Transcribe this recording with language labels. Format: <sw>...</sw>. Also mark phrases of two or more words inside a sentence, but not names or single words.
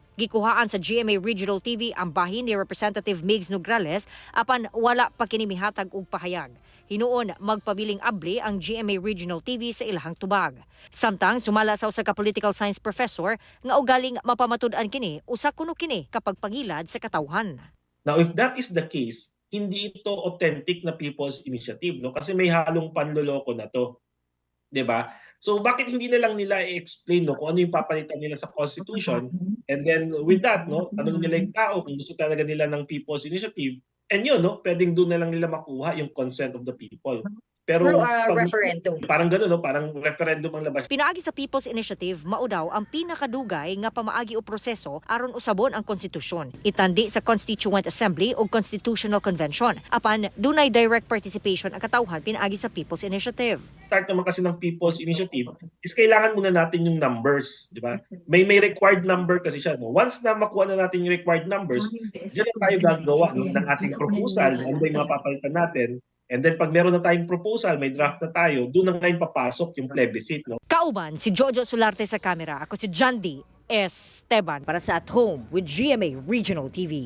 <ceb>Gikuhaan sa GMA Regional TV ang bahin ni Representative Migs Nograles apan wala pa kini mihatag og pahayag. Hinuon magpabiling abli ang GMA Regional TV sa ilahang tubag. Samtang sumala sa usa ka political science professor nga ugaling mapamatud-an kini usa kuno kini kapag pangilad sa katawhan.</ceb> <en>Now, if that is the case,</en> <tl>hindi ito authentic na</tl> <en>people's initiative,</en> <tl>no? Kasi may halong panloloko na to. 'Di ba? So bakit hindi na lang nila i-explain no kung ano yung papalitan nila sa constitution,</tl> <en>and then with that</en> <tl>no, tanong nila yung tao kung gusto talaga nila ng</tl> <en>people's initiative,</en> <tl>and yun no, pwedeng doon na lang nila makuha yung</tl> <en>consent of the people.</en> <tl>Pero referendum. Parang gano'n no, parang referendum ang labas.</tl> <ceb>Pinaagi sa People's Initiative, mao daw ang pinakadugay nga pamaagi o proseso aron usabon ang konstitusyon. Itandi sa Constituent Assembly o Constitutional Convention. Apan dunay</ceb> <en>direct participation</en> <ceb>ang katawhan pinaagi sa People's Initiative.</ceb> <tl>Start naman kasi ng</tl> <en>people's initiative is</en> <tl>kailangan muna natin yung numbers, di ba? May</tl> <en>required number</en> <tl>kasi siya. No? Once na makuha na natin yung</tl> <en>required numbers,</en> <tl>diyan na tayo gagawa no, ng ating proposal, ano yung mapapalitan natin.</tl> <en>And then</en> <tl>pag meron na tayong proposal, may draft na tayo, doon na ngayon papasok yung plebiscite. No?</tl> <ceb>Kauban si Jojo Solarte sa kamera. Ako si Jandy Esteban para sa At Home with GMA Regional TV.</ceb>